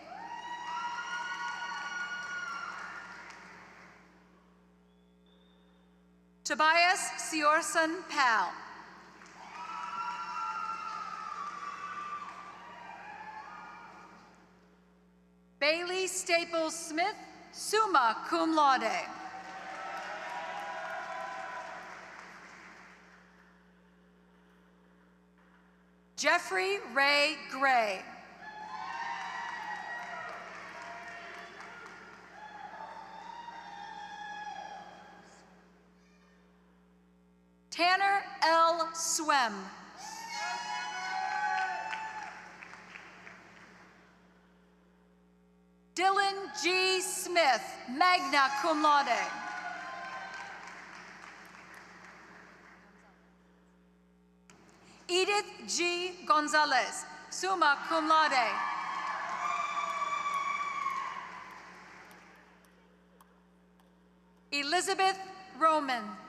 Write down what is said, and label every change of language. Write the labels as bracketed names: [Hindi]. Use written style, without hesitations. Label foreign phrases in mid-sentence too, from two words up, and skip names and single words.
[English] Tobias Siorson Pal. Bailey Staples Smith, [Latin] summa cum laude. [English] Jeffrey Ray Gray. Tanner L. Swem. Dylan G. Smith, [Latin] magna cum laude. Edith G. Gonzalez, summa cum laude. [English] Elizabeth Roman.